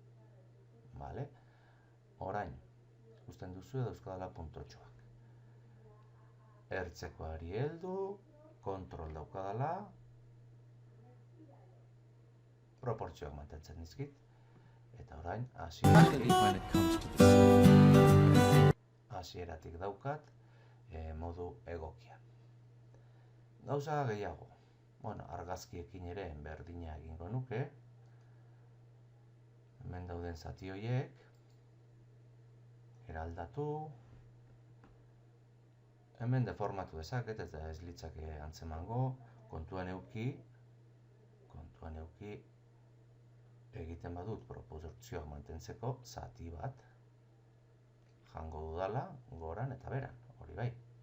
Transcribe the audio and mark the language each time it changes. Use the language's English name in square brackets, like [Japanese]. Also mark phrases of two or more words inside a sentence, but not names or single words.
[Basque] Orain, ikusten duzu dauzkadala puntotxoak. Ertzekoari heldu, kontrol daukadala, proportzioak mantentzen dizkit, eta orain [English] When it comes to this. [Basque] hasieratik daukat modu egokian. Gauza gehiago, argazkiekin ere berdina egingo nuke, hemen dauden zati horiek, eraldatu, hemen deformatu dezaket eta ez litzake antzemango, kontuan euki egiten badut proportzioak mantentzeko zati bat jango dudala goran eta beran, hori bai.